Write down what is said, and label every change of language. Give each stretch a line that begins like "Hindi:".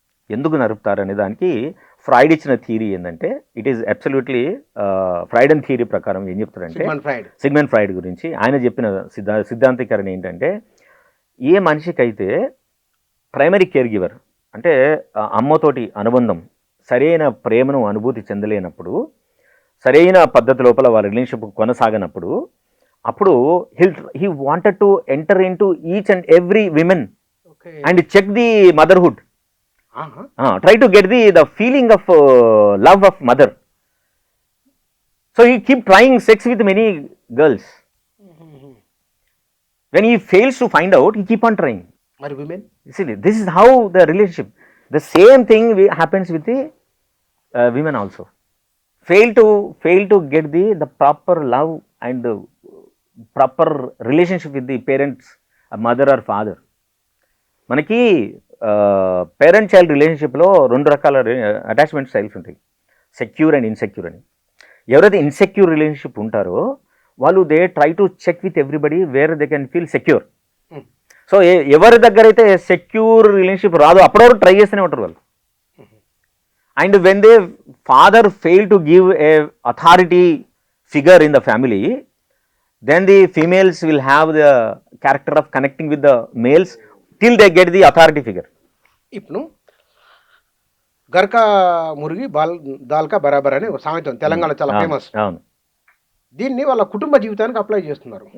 Telugu: ఎందుకు నరుపుతారు అనే దానికి ఫ్రాయిడ్ ఇచ్చిన థియరీ ఏంటంటే,
English: it is absolutely Freud and theory
Telugu: ప్రకారం ఏం చెప్తారంటే, సిగ్మండ్ ఫ్రాయిడ్ గురించి ఆయన చెప్పిన సిద్ధాంతీకరణ ఏంటంటే, ఏ మనిషికైతే ప్రైమరీ కేర్ గివర్ అంటే అమ్మతోటి అనుబంధం, సరైన ప్రేమను అనుభూతి చెందలేనప్పుడు, సరైన పద్ధతి లోపల వాళ్ళ రిలేషన్షిప్ కొనసాగనప్పుడు
English: అప్పుడు he wanted to enter into each and every women okay. and check the motherhood, ఆహా. try to get the feeling of love of mother. So he keep trying sex with many girls. When he fails to find out, he keep on trying.
Telugu: మరి women
English: You see, this is how the relationship, the same thing happens with the women also. Fail to get the proper love and proper relationship with the parents, mother or father.
Telugu: మనకి parent child రిలేషన్షిప్లో 2 రకాల attachment styles ఉంటాయి, secure and insecure అని. ఎవరైతే insecure relationship ఉంటారో వాళ్ళు
English: They try to check with everybody where they can feel secure.
Telugu: So ఎవరి దగ్గర అయితే సెక్యూర్ రిలేషన్షిప్ రాదో అప్పటి వరకు ట్రై చేస్తూనే ఉంటారు వాళ్ళు.
English: And when they father fail to give a authority figure in the family, then the females will have the character of connecting with the males till they get the authority figure.
Telugu: ఇప్పుడు
Hindi: గర్కా మురిగి దాల్కా బరాబర్
Telugu: అనే ఒక సామెత ఉంది, తెలంగాణ చాలా famous. అవును. దీన్ని వాళ్ళ కుటుంబ జీవితానికి అప్లై చేస్తున్నారు.